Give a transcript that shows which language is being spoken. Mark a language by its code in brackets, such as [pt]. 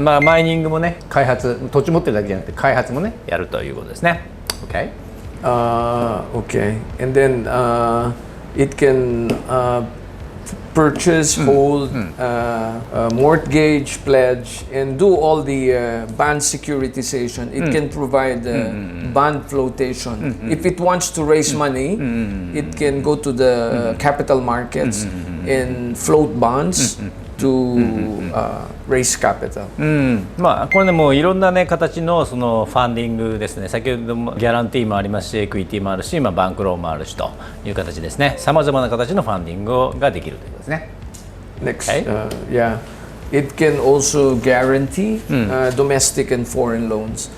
[ja] マイニングもね、開発、土地持ってるだけじゃなくて開発もねやるということですね。 [en] Okay. Okay. And then it can purchase, hold, mortgage, pledge, and do all the bond securitization. It can provide bond flotation. If it wants to raise money, it can go to the capital markets and float bonds to raise capital. [ja] これねもういろんなね形のそのファンディングですね。先ほどもギャランティーもありますし、エクイティもあるし、バンクローンもあるしという形ですね。さまざまな形のファンディングができるということですね。 [en] Next, it can also guarantee domestic and foreign loans.